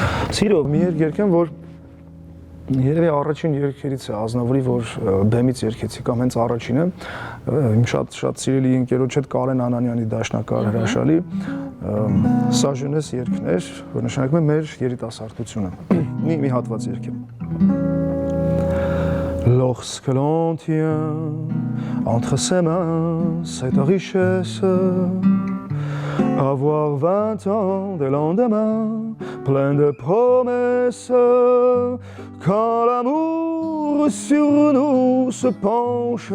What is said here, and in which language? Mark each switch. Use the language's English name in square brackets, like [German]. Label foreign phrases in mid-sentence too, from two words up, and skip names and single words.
[Armenian] Սիրով մի երգ եմ, որ երևի առաջին երգերից է Ազնավուրի, որ բեմից երգեցի կամ հենց առաջինը, իմ շատ սիրելի ընկերոջ հետ Կարեն Անանյանի դաշնակահար հրաշալի Սա jeunesse երգն էր, որ նշանակում է մեր երիտասարդությունը։ Մի հատված երգ է։ [French] Lorsque l'on tient entre ses mains cette richesse, avoir 20 ans de lendemain, plein de promesses, quand l'amour sur nous se penche,